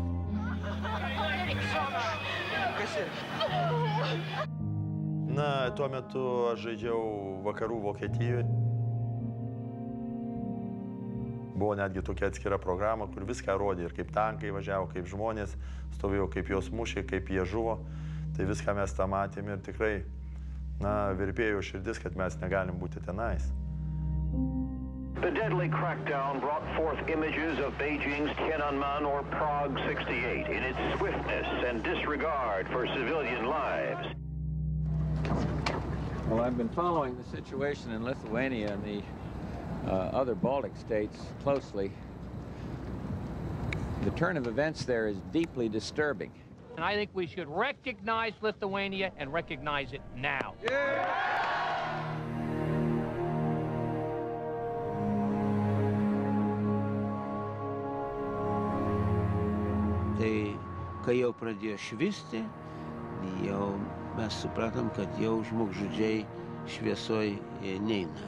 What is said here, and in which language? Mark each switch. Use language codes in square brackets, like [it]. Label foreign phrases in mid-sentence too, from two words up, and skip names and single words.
[lt] Na, tuo metu aš žaidžiau vakarų Vokietijoje. Buvo netgi tokia atskira programa, kur viską rodė, ir kaip tankai važiavo, kaip žmonės stovėjo, kaip juos mušė, kaip jie žuvo. Tai viską mes tą matėm ir tikrai, virpėjo širdis, kad mes negalim būti tenais. [en] The deadly crackdown brought forth images of Beijing's Tiananmen or Prague 68 in its swiftness and disregard for civilian lives. Well, I've been following the situation in Lithuania and the other Baltic states closely. The turn of events there is deeply disturbing. And I think we should recognize Lithuania and recognize it now. Yeah! [lt] Tai, kai jau pradėjo švisti, jau mes supratom, kad jau žmogžudžiai šviesoj neina.